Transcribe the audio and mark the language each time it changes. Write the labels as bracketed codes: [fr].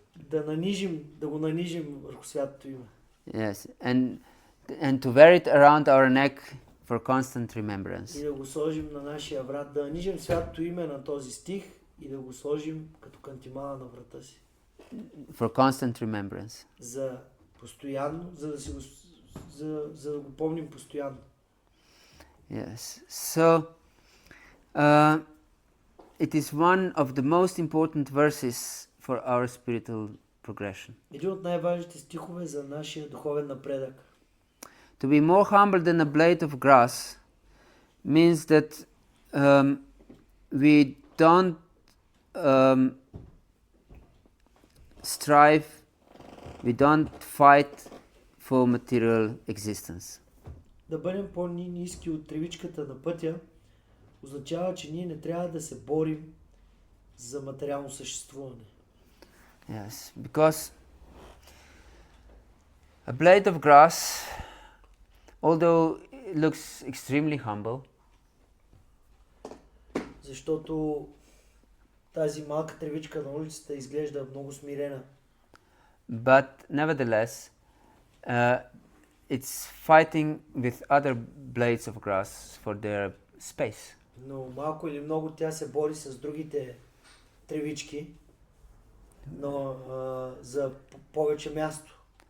[bg] Да го нанижим върху святото име. [en] Yes, and to wear it around our neck for constant remembrance. [bg] И да го сложим на нашия врат, да нанижим святото име на този стих и да го сложим като кантимала на врата си. [en] For constant remembrance. [bg] За постоянно, за да го помним постоянно. [en] Yes. So it is one of the most important verses for our spiritual progression. [bg] Един от най-важните стихове за нашия духовен напредък. [en] To be more humble than a blade of grass means that we don't strive, we don't fight for material existence. [bg] Да бъдем по-ниски от тревичката на пътя означава, че ние не трябва да се борим за материално съществуване. [en] Yes, because a blade of grass, although it looks extremely humble, [bg] защото тази малка тревичка на улицата изглежда много смирена. [en] but nevertheless, it's fighting with other blades of grass for their space. [bg] Но малко или много тя се бори с другите тревички, но за повече място.